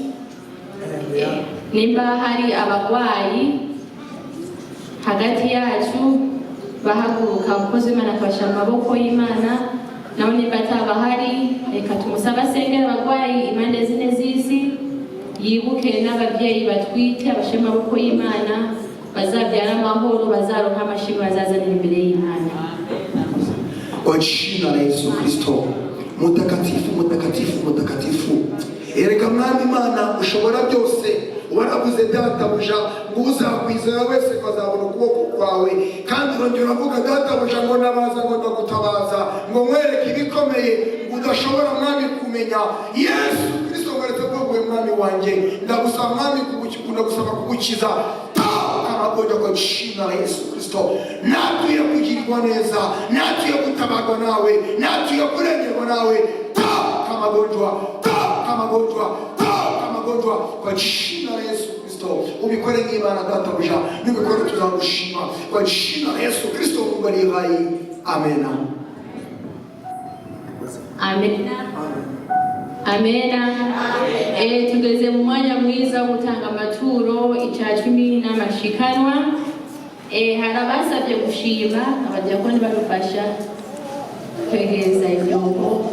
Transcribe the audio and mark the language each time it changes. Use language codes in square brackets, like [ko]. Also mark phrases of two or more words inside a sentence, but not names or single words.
[rn] Nimba hari abagwayi hagati yacu bahaguruka, ukoze Imana akabasha amaboko y'Imana. Naho nimba atabahari, reka tumusaba asengera abagwayi impande zine z'isi. Yibuke n'ababyeyi batwite, abashe amaboko y'Imana, bazabyara amahoro, bazaronka amashimwe, bazazanira imbere y'Imana. [sw] Kwa jina la Yesu Kristo, mutakatifu, mutakatifu, mutakatifu. [rn] Erega Mwami Imana ushobora byose, waravuze databuja ngo uzakwizera wese azabona ukuboko kwawe. Kandi urongera uravuga databuja ngo nabaza ngo ndagutabaza, ngo mwereke ibikomeye udashobora Mwami kumenya. Yesu Kristo ngaretse bwowe Mwami wanjye, ndagusaba Mwami ndagusaba kugukiza amagonjwa [sw] kwa jina la Yesu Kristo. [rn] Natuye kugirirwa neza, natuye gutabarwa nawe, natuye kurengerwa nawe. Kamagonjwa, kamagonjwa, kamagonjwa [sw] kwa jina la Yesu Kristo. [rn] Ubikore nk'Imana databuja, nubikore tuzagushima [sw] kwa jina la Yesu Kristo. Mungu aliye hai. Amen. Amen. Amen. [rw] Tugeze mu mwanya mwiza wo gutanga amaturo icya 10 n'amashikanwa. Hari abasabye gushima, abadiyakoni badufasha kwegereza ibyombo.